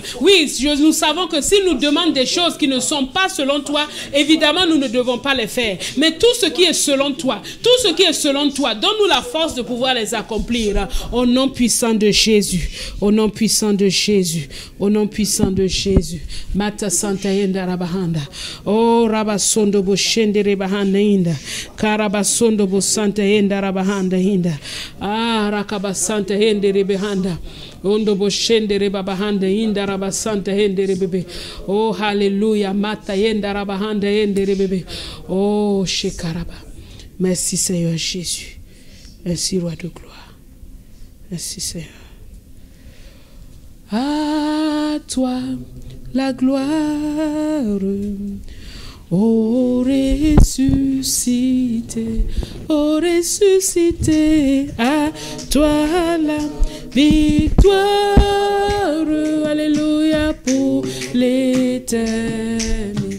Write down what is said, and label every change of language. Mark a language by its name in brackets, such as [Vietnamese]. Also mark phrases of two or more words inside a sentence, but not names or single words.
[French] Oui, nous savons que si nous demandons des choses qui ne sont pas selon toi, évidemment, nous ne devons pas les faire. Mais tout ce qui est selon toi, donne-nous la force de pouvoir les accomplir. Au nom puissant de Jésus, au nom puissant de Jésus, au nom puissant de Jésus. Mata Santa Yenda Rabahanda. Oh Rabasondo Boshende Rebahanda Inda. Karabasondo Bosanta Yenda Rabahanda Inda. Ah Rakabasanta Yende Rebehanda. Ondo Boshende Rebabahanda Inda Rabasanta Yende Rebebe. Oh Hallelujah. Mata Yenda Rabahanda Yende Rebebe. Oh Shekaraba. Merci Seigneur Jésus. Merci Roi de gloire. Merci Seigneur. À toi la gloire, ô ressuscité, à toi la victoire, alléluia pour l'éternité.